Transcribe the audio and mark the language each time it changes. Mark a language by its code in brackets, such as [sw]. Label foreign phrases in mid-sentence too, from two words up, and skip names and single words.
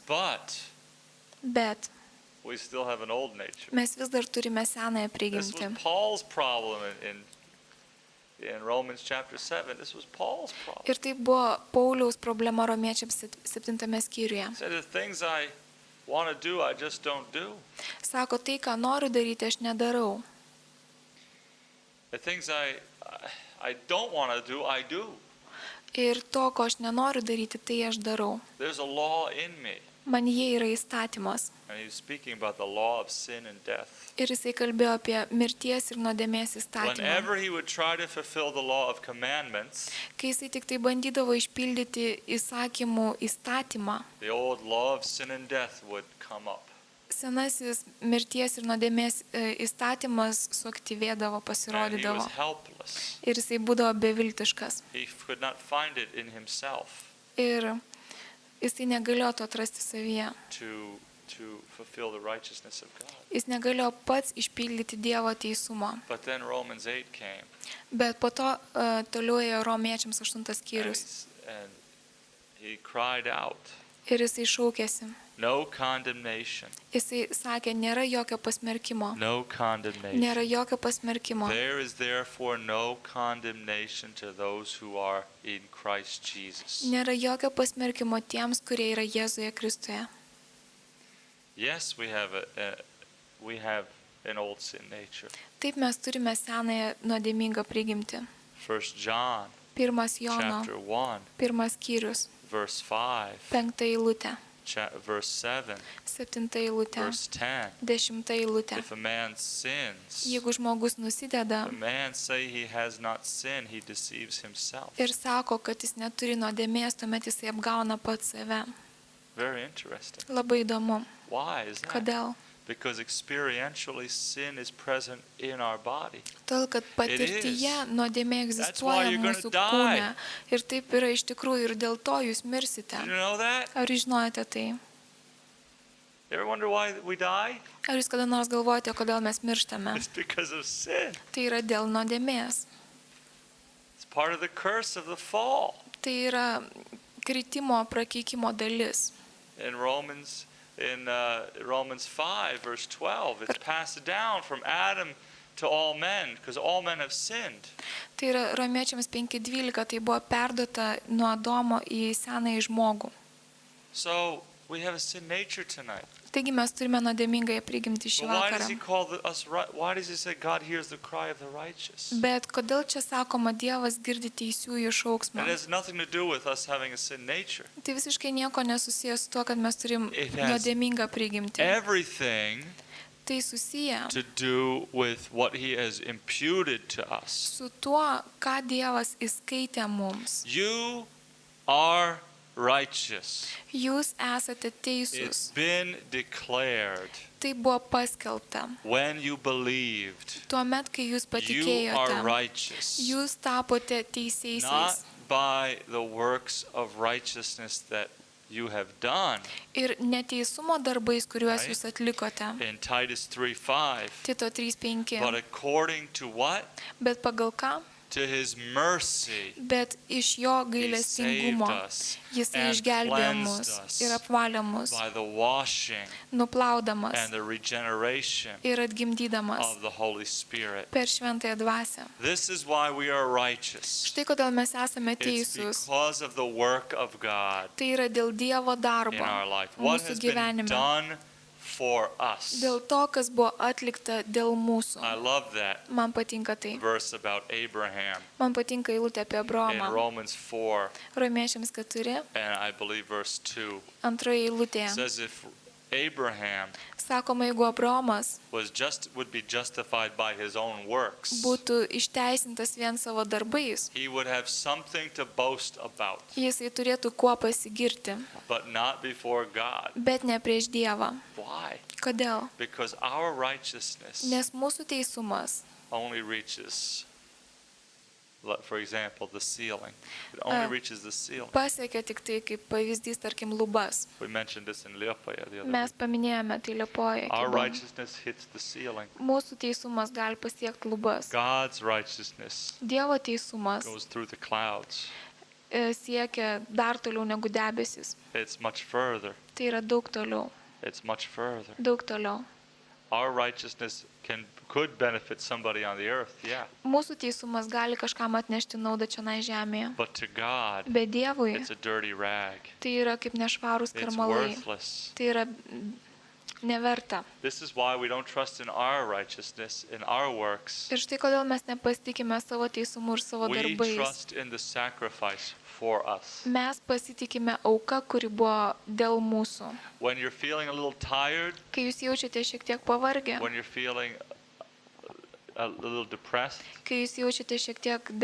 [en] But [lt] Bet [en] we still have an old nature. [lt] mes vis dar turime senąją [en] This [lt] prigimtį. [en] was Paul's problem in Romans chapter 7. This was Paul's problem. [lt] Ir tai buvo Pauliaus problema Romiečiams 7 skyriuje. [en] He said, the things I want to do, I just don't do. [lt] Sako, tai, ką noriu daryti, aš nedarau. [en] The things I don't want to do, I do. [lt] Ir to, ko aš nenoriu daryti, tai aš darau. [en] There's a law in me. [lt] Man jie yra įstatymas. [en] And he was speaking about the law of sin and death. [lt] Ir jisai kalbėjo apie mirties ir nuodėmės įstatymą. [en] Whenever he would try to fulfill the law of commandments, [lt] Kai jisai tik tai bandydavo išpildyti įsakymų įstatymą, [en] the old law of sin and death would come up. [lt] senasis mirties ir nuodėmės įstatymas suaktyvėdavo, [en] and he [lt] pasirodydavo. [en] was helpless. [lt] Ir jisai būdavo beviltiškas. [en] He could not find it in himself [lt] Ir jisai negalėjo to atrasti savyje. [en] to fulfill the righteousness of God. [lt] Jis negalėjo pats išpildyti Dievo teisumo. [en] But then Romans 8 came, [lt] Bet po to toliau ėjo Romiečiams 8 skyrius. [en] and he cried out, [lt] Ir jisai šaukėsi. [en] no condemnation, [lt] Jisai sakė, nėra jokio pasmerkimo. [en] no condemnation. [lt] Nėra jokio pasmerkimo. [en] There is therefore no condemnation to those who are in Christ Jesus. [lt] Nėra jokio pasmerkimo tiems, kurie yra Jėzuje Kristuje. [en] Yes, we have an old sin nature. [lt] Taip mes turime senąją nuodėmingą prigimtį. [en] 1 John [lt] 1 Jono, [en] chapter 1, [lt] 1 skyrius, [en] verse 5, [lt] 5 eilutė, [en] verse 7, [lt] 7 eilutė, [en] verse 10. [lt] 10 eilutė. [en] If a man sins, [lt] Jeigu žmogus nusideda [en] if a man say he has not sinned, he deceives himself. [lt] ir sako, kad jis neturi nuodėmės, tuomet jisai apgauna pats save. [en] Very interesting. [lt] Labai įdomu. [en] Why is that? [lt] Kodėl? [en] Because experientially sin is present in our body. [lt] Todėl, kad patirtyje nuodėmė egzistuoja [en] you're gonna [lt] mūsų [en] die. [lt] kūne. Ir taip yra iš tikrųjų ir dėl to jūs mirsite. [en] Did you know that? [lt] Ar jūs žinote tai? [en] You ever wonder why we die? [lt] Ar jūs kada nors galvojate, kodėl mes mirštame? [en] It's because of sin. [lt] Tai yra dėl nuodėmės. [en] It's part of the curse of the fall. [lt] Tai yra kritimo, prakeikimo dalis. [en] In Romans 5, verse 12, it's passed down from Adam to all men, because all men have sinned. [lt] Tai yra Romiečiams 5:12, tai buvo perduota nuo Adomo į senąjį žmogų. [en] So we have a sin nature tonight. [lt] Taigi mes turime nuodėmingąją prigimtį šį [en] But why does [lt] vakarą. [en] he call us right? Why does he say God hears the cry of the righteous? [lt] Bet kodėl čia sakoma, Dievas girdi teisiųjų šauksmą? [en] It has nothing to do with us having a sin nature. [lt] Tai visiškai nieko nesusijęs su tuo, kad mes turim [en] It has [lt] nuodėmingą prigimtį. [en] Everything [lt] Tai susiję [en] to do with what he has imputed to us. [lt] su tuo, ką Dievas įskaitė mums. [en] You are righteous. [lt] Jūs esate [en] It's [lt] teisūs. [en] been declared [lt] Tai buvo paskelbta. [en] when you believed. [lt] Tuomet, kai jūs [en] You are [lt] patikėjote, [en] righteous. [lt] jūs tapote teisėsiais. [en] Not by the works of righteousness that you have done. [lt] Ir neteisumo darbais, kuriuos [en] Right. [lt] jūs atlikote. [en] In Titus 3:5. [lt] Tito 3:5. [en] But according to what? [lt] Bet pagal ką? [en] To his mercy. [lt] Bet iš jo [en] He saved [lt] gailestingumo [en] us [lt] jisai [en] and [lt] išgelbėjo [en] cleansed [lt] mus [en] us [lt] ir apvalė mus, [en] by the washing [lt] nuplaudamas [en] and the regeneration [lt] ir atgimdydamas [en] of the Holy Spirit. [lt] per šventąją dvasią. [en] This is why we are righteous. [lt] Štai kodėl mes esame [en] It's [lt] teisūs. [en] because of the work of God [lt] Tai yra dėl Dievo [en] in [lt] darbo [en] our life. What [lt] mūsų [en] has been [lt] gyvenime. [en] done for us. [lt] Dėl to, kas buvo atlikta dėl mūsų. [en] I love that [lt] Man patinka tai. [en] verse about Abraham [lt] Man patinka eilutė apie [en] in [lt] Abraomą. [en] Romans 4 [lt] Romiečiams 4, [en] and I believe verse 2. [lt] antroje eilutėje. [en] It says if Abraham [lt] Sakoma, jeigu Abraomas [en] would be justified by his own works, [lt] būtų išteisintas vien savo darbais, [en] he would have something to boast about, [lt] jisai turėtų kuo pasigirti, [en] but not before God. [lt] bet ne prieš Dievą. [en] Why? [lt] Kodėl? [en] Because our righteousness Nes mūsų teisumas only reaches, for example, the ceiling. It only reaches the ceiling. [lt] pasiekia tik tai kaip pavyzdys, tarkim, lubas. [en] We mentioned this in Liepaja the other [lt] Mes [en] week. [lt] paminėjome tai Liepojoje. [en] Our righteousness hits the ceiling. [lt] Mūsų teisumas gali pasiekti lubas. [en] God's righteousness [lt] Dievo teisumas [en] goes through the clouds. [lt] Siekia dar toliau negu debesis. [en] It's much further. [lt] Tai yra daug toliau. [en] It's much further. [lt] Daug toliau. [en] Our righteousness could benefit somebody on the earth, yeah. [lt] Mūsų teisumas gali kažkam atnešti naudą čionai žemėje. [en] But to God, [lt] Bet Dievui [en] it's a dirty rag. [lt] tai yra kaip nešvarūs [en] It's [lt] karmalai. [en] worthless. [lt] Tai yra neverta. [en] This is why we don't trust in our righteousness, in our works. [lt] Ir štai kodėl mes nepasitikime savo teisumu ir savo [en] We [lt] darbais. [en] trust in the sacrifice for us. [lt] Mes pasitikime auką, kuri buvo dėl mūsų. [en] When you're feeling a little tired, [lt] Kai jūs jaučiate šiek tiek pavargę, [en] when you're feeling a little depressed, [lt] kai jūs jaučiate šiek tiek